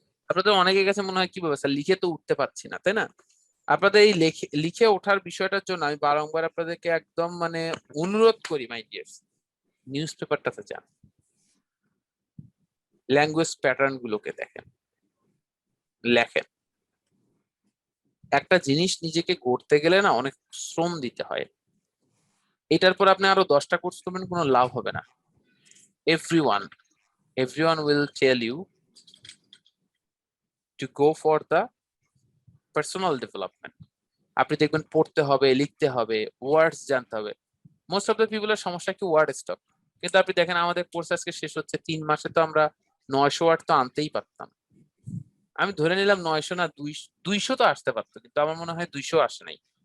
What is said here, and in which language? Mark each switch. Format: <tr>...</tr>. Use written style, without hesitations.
<bn>আপনাদের অনেকের কাছে মনে হয় কি ব্যবস্থা, লিখে তো উঠতে পারছি না, তাই না? আপনাদের এই লিখে ওঠার বিষয়টার জন্য আমি বারংবার আপনাদেরকে একদম মানে অনুরোধ করি, মাই ডিয়ার্স, নিউজ পেপারটাতে যান, ল্যাঙ্গুয়েজ প্যাটার্ন গুলোকে দেখেন, লেখেন। একটা জিনিস নিজেকে গড়তে গেলে না অনেক শ্রম দিতে হয়। এটার পর আপনি আরো 10টা কোর্স করবেন, কোনো লাভ হবে না।</bn> <en>everyone will tell you to go for the personal development.</en> <bn>আপনি দেখবেন পড়তে হবে, লিখতে হবে, ওয়ার্ডস জানতে হবে।</bn> <en>most of the</en> <bn>পিপলের সমস্যা কি ওয়ার্ড স্টক। কিন্তু আপনি দেখেন আমাদের কোর্স আজকে শেষ হচ্ছে, 3 মাসে তো আমরা 900 ওয়ার্ড তো আনতেই পারতাম। আমি ধরে নিলাম 900 না 200 তো আসতে পারতো, কিন্তু আমার মনে হয় 200 আসে নাই।</bn>